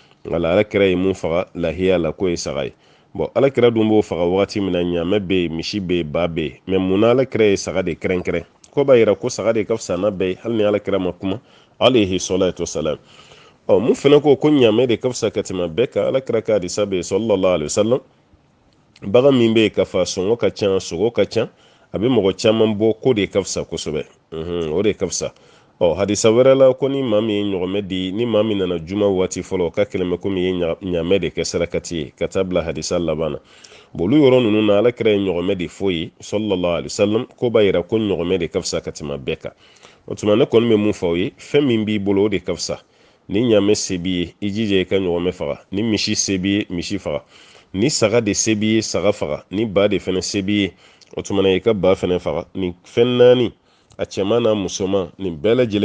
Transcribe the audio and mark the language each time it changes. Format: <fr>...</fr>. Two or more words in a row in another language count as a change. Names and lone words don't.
<bm>wala alakira ye mun faga lahiya la ko ye saga ye bon alakira dun b'o faga wagati min na ɲaamɛ bɛ yen misi bɛ yen ba bɛ yen mɛ mun na alakira ye saga de kɛrɛnkɛrɛn ko b'a yira ko saga de ka fisa n'a bɛɛ ye hali ni alakira ma kuma</bm> <ar>عليه الصلاة والسلام</ar> <bm>mun fana ko ɲaamɛ de ka fisa ka tɛmɛ bɛɛ kan alakira ka hadisa bɛ yen</bm> <ar>صلى الله عليه وسلم</ar> <bm>bagan min bɛ yen ka fa sɔngɔ ka ca sogo ka ca a bɛ mɔgɔ caman bɔ ko de ka fisa kosɛbɛ o de ka fisa hadisa wɛrɛ la ko ni maa min ye ɲɔgɔmɛ di ni maa min nana juma waati fɔlɔ ka kɛlɛ bɛ komi ye ɲaamɛ de kɛ sarakati ye ka taa bila hadisa laban na olu yɔrɔ ninnu na alakira ye ɲɔgɔmɛ de fɔ ye</bm> <ar>صلى الله عليه وسلم</ar> <bm>ko b'a yira ko ɲɔgɔmɛ de ka fisa ka tɛmɛ bɛɛ kan o tuma ne kɔni bɛ mun fɔ aw ye fɛn min b'i bolo o de ka fisa ni ɲaamɛ se b'i ye i jija i ka ɲɔgɔmɛ faga ni misi se b'i ye misi faga ni saga de se b'i ye saga faga ni ba de fɛnɛ se b'i ye o tuma na i ka ba fɛnɛ faga ni fɛn naani a cɛman n'a musoman nin bɛɛ lajɛlen</bm>